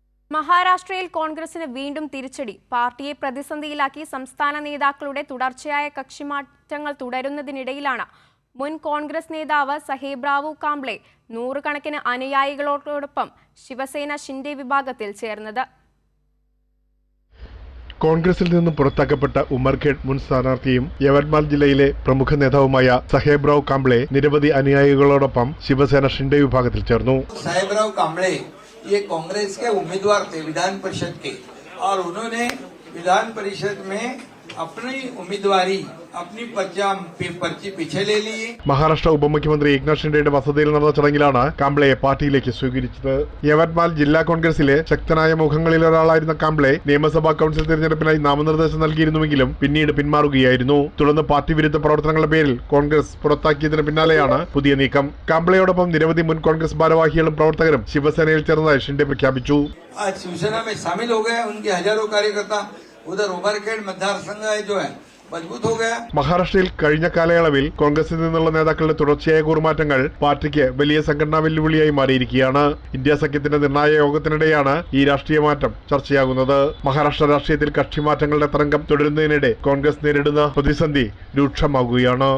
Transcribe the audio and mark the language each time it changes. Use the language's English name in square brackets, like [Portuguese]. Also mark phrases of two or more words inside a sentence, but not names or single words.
[Malayalam] മഹാരാഷ്ട്രയിൽ കോൺഗ്രസിന് വീണ്ടും തിരിച്ചടി. പാർട്ടിയെ പ്രതിസന്ധിയിലാക്കി സംസ്ഥാന നേതാക്കളുടെ തുടർച്ചയായ കക്ഷിമാറ്റങ്ങൾ തുടരുന്നതിനിടയിലാണ് മുൻ കോൺഗ്രസ് നേതാവ് സഹേബ്രാവു കാംബ്ലെ നൂറുകണക്കിന് അനുയായികളോടൊപ്പം ശിവസേന ഷിൻഡെ വിഭാഗത്തിൽ ചേർന്നത്. കോൺഗ്രസിൽ നിന്നും പുറത്താക്കപ്പെട്ട ഉമർഖേഡ് മുൻ സ്ഥാനാർത്ഥിയും യവത്മാൽ ജില്ലയിലെ പ്രമുഖ നേതാവുമായ സഹേബ്രാവ് കാംബ്ലെ നിരവധി അനുയായികളോടൊപ്പം ശിവസേന ഷിൻഡെ വിഭാഗത്തിൽ ചേർന്നു. [Hindi] साहेबराव कांबळे ये कांग्रेस के उम्मीदवार थे विधान परिषद के, और उन्होंने विधान परिषद में अपनी उम्मीदवारी अपनी पर्ची पीछे ले ली. [Malayalam] മഹാരാഷ്ട്ര ഉപമുഖ്യമന്ത്രി ഏക്നാഥ് ഷിൻഡെയുടെ വസതിയിൽ നടന്ന ചടങ്ങിലാണ് കാംബ്ലെയെ പാർട്ടിയിലേക്ക് സ്വീകരിച്ചത്. യവത്മാൽ ജില്ലാ കോൺഗ്രസിലെ ശക്തനായ മുഖങ്ങളിലൊരാളായിരുന്ന കാംബ്ലെ നിയമസഭാ കൌൺസിൽ തിരഞ്ഞെടുപ്പിനായി നാമനിർദ്ദേശം നൽകിയിരുന്നുവെങ്കിലും പിന്നീട് പിന്മാറുകയായിരുന്നു. തുടർന്ന് പാർട്ടി വിരുദ്ധ പ്രവർത്തനങ്ങളുടെ പേരിൽ കോൺഗ്രസ് പുറത്താക്കിയതിന് പിന്നാലെയാണ് പുതിയ നീക്കം. കാംബ്ലെയോടൊപ്പം നിരവധി മുൻ കോൺഗ്രസ് ഭാരവാഹികളും പ്രവർത്തകരും ശിവസേനയിൽ ചേർന്നതായി ഷിൻഡെ പ്രഖ്യാപിച്ചു. [Hindi] शिवसेना में शामिल हो गए, उनके हजारों कार्यकर्ता उधर उमरखेड मतदार संघ जो है मजबूत हो गया. [Malayalam] മഹാരാഷ്ട്രയിൽ കഴിഞ്ഞ കാലയളവിൽ കോൺഗ്രസിൽ നിന്നുള്ള നേതാക്കളുടെ തുടർച്ചയായ കൂറുമാറ്റങ്ങൾ പാർട്ടിക്ക് വലിയ സംഘടനാ വെല്ലുവിളിയായി മാറിയിരിക്കുകയാണ്. ഇന്ത്യ സഖ്യത്തിന്റെ നിർണായക യോഗത്തിനിടെയാണ് ഈ രാഷ്ട്രീയ മാറ്റം ചർച്ചയാകുന്നത്. മഹാരാഷ്ട്ര രാഷ്ട്രീയത്തിൽ കക്ഷിമാറ്റങ്ങളുടെ തരംഗം തുടരുന്നതിനിടെ കോൺഗ്രസ് നേരിടുന്ന പ്രതിസന്ധി രൂക്ഷമാകുകയാണ്.